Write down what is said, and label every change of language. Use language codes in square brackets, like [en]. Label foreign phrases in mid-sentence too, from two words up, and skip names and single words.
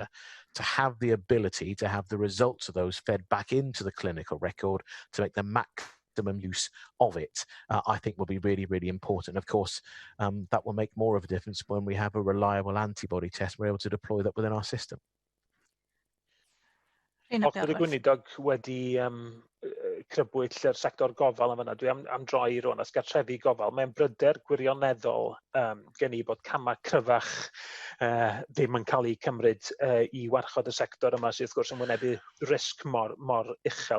[en] To have the ability to have the results of those fed back into the clinical record to make the maximum use of it, I think will be really, really important. Of course, that will make more of a difference when we have a reliable antibody test. We're able to deploy that within our system. [cy] Os bydd y gweinidog wedi crybwyll yr sector gofal yn fyna, dwi am droi rwan as gartrefi gofal. Mae'n bryder gwirioneddol gen i bod camau cryfach ddim yn cael eu cymryd i warchod y sector yma, sydd wrth gwrs yn wynebu risg mor uchel.